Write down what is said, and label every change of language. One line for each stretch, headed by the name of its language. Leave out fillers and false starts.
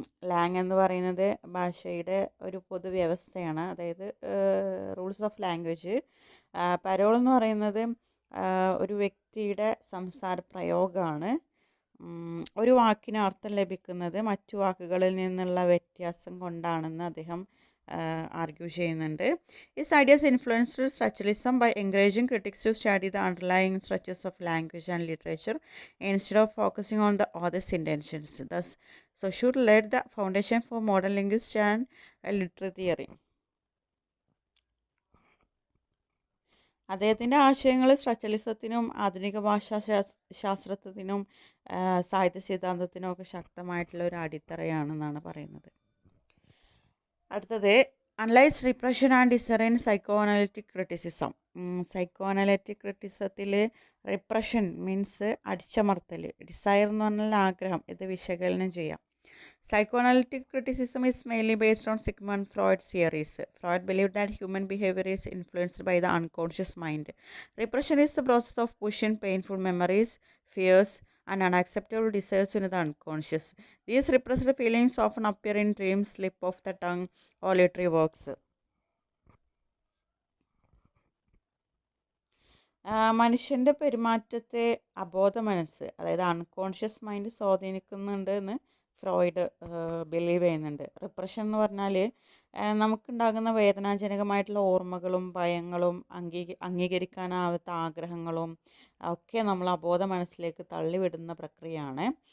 Malayalam: Lang എന്ന് പറയുന്നത് ഭാഷയുടെ ഒരു പൊതുവ്യവസ്ഥയാണ്, അതായത്
English: Rules of language.
Malayalam: പരോൾ എന്ന് പറയുന്നത് ഒരു വ്യക്തിയുടെ സംസാര പ്രയോഗമാണ്. ഒരു വാക്കിന് അർത്ഥം ലഭിക്കുന്നത് മറ്റു വാക്കുകളിൽ നിന്നുള്ള വ്യത്യാസം കൊണ്ടാണെന്ന് അദ്ദേഹം ആർഗ്യൂ ചെയ്യുന്നുണ്ട്.
English: His ideas influenced structuralism by encouraging critics to study the underlying structures of language and literature instead of focusing on the author's intentions. Thus, Saussure laid the foundation for modern linguistics and literary theory.
Malayalam: അദ്ദേഹത്തിൻ്റെ ആശയങ്ങൾ സ്ട്രക്ചറലിസത്തിനും ആധുനിക ഭാഷാ ശാസ്ത്രത്തിനും സാഹിത്യ സിദ്ധാന്തത്തിനും ഒക്കെ ശക്തമായിട്ടുള്ള ഒരു അടിത്തറയാണെന്നാണ് പറയുന്നത്. അടുത്തത്
English: Analyse repression and desire in psychoanalytic criticism.
Malayalam: Psycho analytic ക്രിറ്റിസത്തിൽ repression means അടിച്ചമർത്തൽ, ഡിസയർ എന്ന് പറഞ്ഞാൽ ആഗ്രഹം, ഇത് വിശകലനം ചെയ്യാം.
English: Psychoanalytic criticism is mainly based on Sigmund Freud's theories. Freud believed that human behavior is influenced by the unconscious mind. Repression is the process of pushing painful memories, fears, and unacceptable desires into the unconscious. These repressed feelings often appear in dreams, slip of the tongue, or literary works.
Malayalam: മനുഷ്യൻ്റെ പെരുമാറ്റത്തെ അബോധ മനസ്സ്, അതായത് unconscious mind സ്വാധീനിക്കുന്നുണ്ട് എന്ന് Freud believe ചെയ്യുന്നുണ്ട്. Repression എന്ന് പറഞ്ഞാൽ നമുക്കുണ്ടാകുന്ന വേദനാജനകമായിട്ടുള്ള ഓർമ്മകളും ഭയങ്ങളും അംഗീകരിക്കാനാവാത്ത ആഗ്രഹങ്ങളും ഒക്കെ നമ്മൾ അബോധ മനസ്സിലേക്ക് തള്ളിവിടുന്ന പ്രക്രിയയാണ്.